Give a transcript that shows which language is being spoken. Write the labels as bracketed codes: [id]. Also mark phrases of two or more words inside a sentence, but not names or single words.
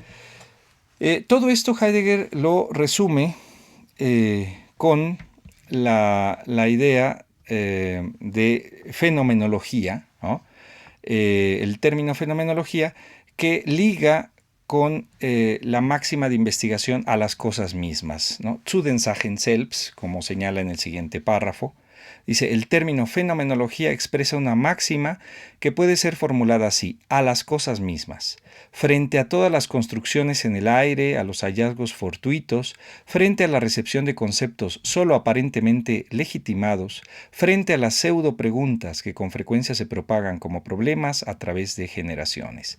[es] Todo esto Heidegger lo resume con la idea de fenomenología, ¿no? El término fenomenología que liga con la máxima de investigación a las cosas mismas, ¿no? [de] Zu den Sachen selbst, [es] como señala en el siguiente párrafo. Dice, el término fenomenología expresa una máxima que puede ser formulada así, a las cosas mismas, frente a todas las construcciones en el aire, a los hallazgos fortuitos, frente a la recepción de conceptos solo aparentemente legitimados, frente a las pseudo preguntas que con frecuencia se propagan como problemas a través de generaciones.